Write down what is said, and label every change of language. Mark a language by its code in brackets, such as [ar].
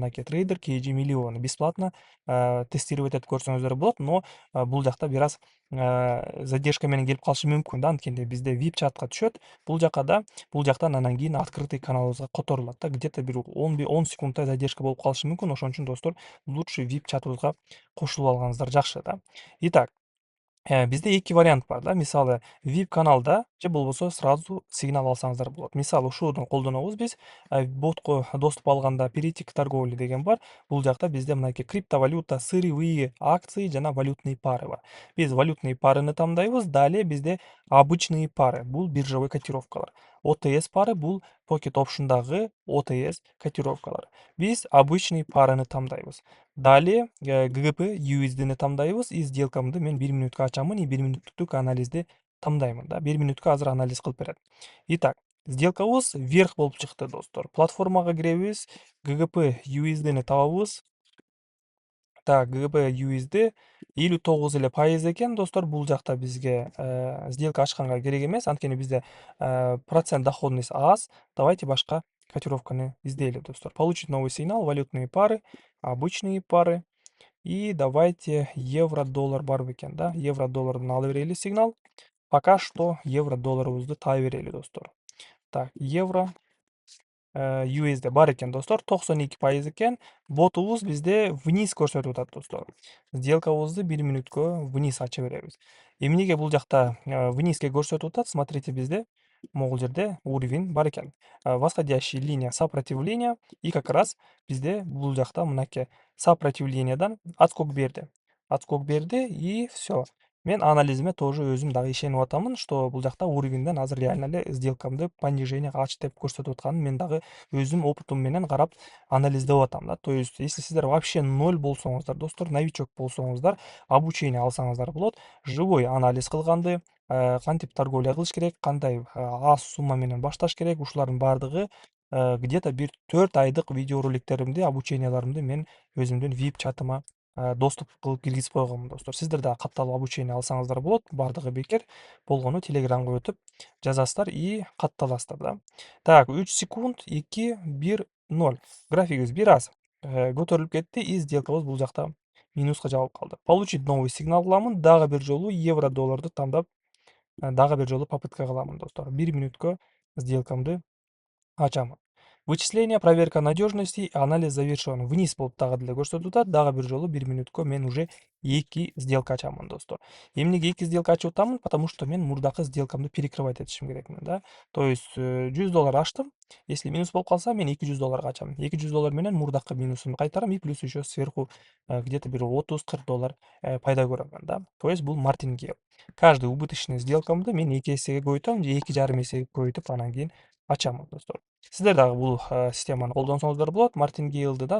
[ky] Мынакей трейдер KG миллион [ru] бесплатно тестировать [ky] этип көрсөңүздөр болот, но бул жакта бир аз задержка менен келип калышы мүмкүн да, анткенде бизде VIP чатка түшөт. Бул жактан анан кийин открытый каналыбызга которулат да, где-то бир 10 секундтай задержка болуп калышы мүмкүн. Ошон үчүн достор, лучше VIP чатыбызга кошулуп алганыңыздар жакшы да. Итак, бизде эки вариант бар да. Мисалы, VIP каналда же болбосо сразу сигнал алсаңыздар болот. Мисалы, ушуну колдонобуз биз. Ботко доступ алганда [ru] перейти к торговле [ky] деген бар. Бул жакта бизде мынакей криптовалюта, [ru] сырьевые акции [ky] жана [ru] валютные пары [ky] бар. Биз валютные парыны тандайбыз. Далее бизде [ru] обычные пары. [ky] Бул биржевой котировкалар. OTS пары бул Pocket Option'дагы OTS котировкалар. Биз обычный парыны тандайбыз. Далее GGP USD'ни тандайбыз. И сделкамды мен 1 мүнөткө ачамын, и 1 мүнөттүк анализди тандаймын да. 1 мүнөткө азыр анализ кылып берет. Итак, сделкабыз вверх болуп чыкты достор. Платформага киребиз, GGP USD'ни табабыз. Так, GGP USD 59 эле пайыз экен достор. Бул жакта бизге сделка ачканга керек эмес, анткени бизде процент доходность аз. Давайте башка котировканы издейли достор. [ru] Получить новый сигнал, валютные пары, обычные пары. [ky] И давайте евро-доллар бар бекен да. Евро-доллардан ала берели сигнал. [ru] Пока что [ky] евро-долларыбызды таба берели достор. Так, евро USD бар экен достор. 92% экен. Ботубуз бизде вниз көрсөтүп атат достор. Сделкабызды 1 мүнөткө вниз ача беребиз. Эмнеге бул жакта внизге көрсөтүп атат? Смотрите, бизде могул жерде уровень бар экен. [ru] Восходящая линия сопротивления, и как раз [ky] бизде бул жакта мынакей [ru] сопротивлениедан отскок берди. [ky] Отскок берди, и все. Мен анализиме тоже өзүм дагы ишенип атамын, что бул жакта уровеньден азыр реально эле сделкамды понижениега ач деп көрсөтүп атканын мен дагы өзүм опытым менен карап анализдеп атам да. [ru] То есть, если [ky] сиздер [ru] вообще ноль [ky] болсоңуздар достор, новичок болсоңуздар, обучение алсаңыздар болот. Живой анализ кылганды, кантип торговля кылыш керек, кандай аз сумма менен башташ керек, ушулардын баардыгы где-то бир 4 айдык видеороликтеримди, обученияларымды мен өзүмдүн VIP чатыма доступ кылып киргизип койгонмун достор. Сиздер дагы катталып обучение алсаңыздар болот. Баардыгы бекер болгону телеграмга өтүп жазасыздар и катталасыздар да. Так, 3 секунд, 2, 1, 0. Графигибиз бир аз көтөрүлүп кетти, и сделкабыз бул жакта минуска жабылып калды. [ru] Получить новый сигнал [ky] кыламын. Дагы бир жолу евро-долларды тандап, дагы бир жолу попытка кыламын достор. 1 мүнөткө сделкамды ачамын. [ru] Вычисление, проверка надежности, анализ завершен. [ky] Вниз болуп дагы деле көрсөтүп атат. Дагы бир жолу 1 мүнөткө мен уже 2 сделка ачамын достор. Эмнеге 2 сделка ачып атамын? [ru] Потому что [ky] мен мурдакы сделкамды перекрывать этишим керекмин да. То есть $100 ачтым. [ru] Если минус [ky] болуп калса, мен $200 ачам. $200 менен мурдакы минусумду кайтарам, [ru] и плюс еще сверху где-то [ky] бир $30-40 пайда көрөмүн да. То есть бул мартингейл. [ru] Каждый убыточный [ky] сделкамды мен 2 эсеге көбөйтөм же 2,5 эсеге көбөйтүп анан кийин ачамын достор. Сиздер дагы бул системаны колдонсоңуздар болот, мартингейлди да.